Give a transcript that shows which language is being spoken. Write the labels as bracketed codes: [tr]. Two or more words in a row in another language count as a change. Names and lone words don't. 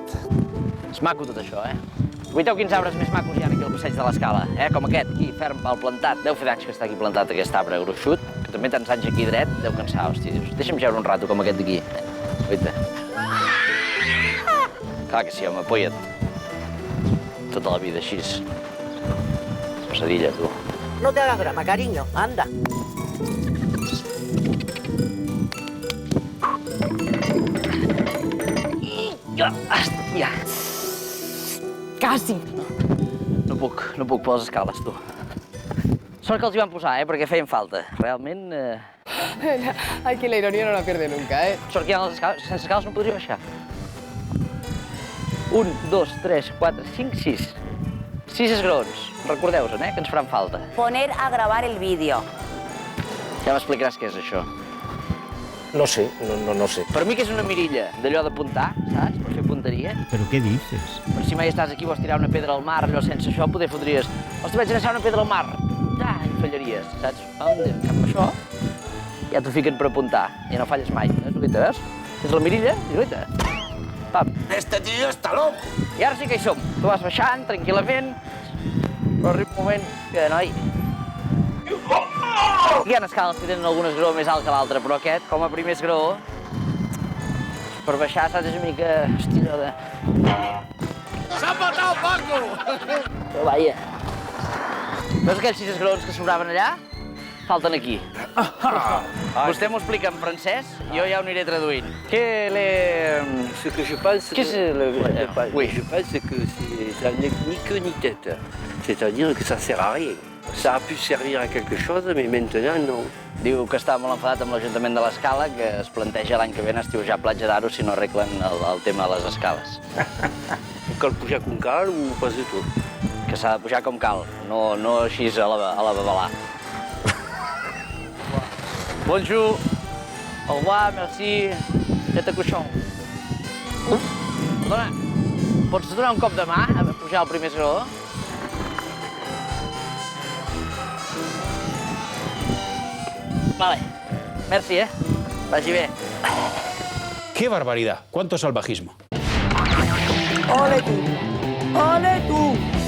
[ca] És maco tot això, Guaiteu quins arbres més macos hi ha aquí al passeig de l'Escala, Com aquest, aquí, ferm pel plantat. Deu fer d'anys que està aquí plantat aquest arbre gruixut, que també tants anys aquí dret, deu cansar, hòstia, dius, deixa'm jeure un rato com aquest d'aquí. Guaita. Clar que sí, home, poia't. Tota la vida així. Passadilla, tu. [es] No te hagas drama, cariño, anda. [ca] Hòstia. Quasi. No puc per les escales, tu. Sort que els hi van posar, perquè feien falta. Realment... [es] Aquí la ironia no la pierde nunca, [ca] Sort que hi ha les escales. Sense escales no podria baixar. 1, 2, 3, 4, 5, 6. 6 esgraons. Recordeu-se'n, que ens faran falta. [es] Poner a grabar el vídeo. [ca] Ja m'explicaràs què és això. No sé, no sé. Per mi que és una mirilla d'allò d'apuntar, saps? Per fer punteria. [es] ¿Pero qué dices? [ca] Per si mai estàs aquí i vols tirar una pedra al mar, allò sense això, poder fotries. Hosti, vaig llançar una pedra al mar. Ja, i fallaries, saps? En cap això, ja t'ho fiquen per apuntar i no falles mai. Guaita, veus? Tens la mirilla i guaita. Pam. [es] Este tío está loco. [ca] I ara sí que hi som. Tu vas baixant tranquil·lament, però arriba un moment que, noi... Hi ha escales que tenen algun esgraó més alt que l'altre, però aquest, com a primer esgraó, per baixar, saps, és una mica... Hòstia, allò de... [es] ¡Se ha matado Paco! [ca] Però vaja. Veus aquells 6 esgraons que sobraven allà? Falten aquí. Vostè m'ho explica en francès, jo ja ho aniré traduint. [fr] Ce que je pense, Qu'est-ce que oui. je pense que ça n'est ni queue ni tête. C'est-à-dire que ça sert à rien. Ça a pu servir à quelque chose, mais maintenant, non. [ca] Diu que està molt enfadat amb l'Ajuntament de l'Escala, que es planteja l'any que ve estiujar Platja d'Aro si no arreglen el tema de les escales. Cal pujar com cal o pas de tot? Que s'ha de pujar com cal, no així a la babalà. [fr] Bonjour, au revoir, merci, [ca] teta coixon. Perdona, pots donar un cop de mà a pujar al primer esgraó? Vale, merci, Vagi bé. [es] ¡Qué barbaridad! ¡Cuánto salvajismo! ¡Ole tú! ¡Ole tú!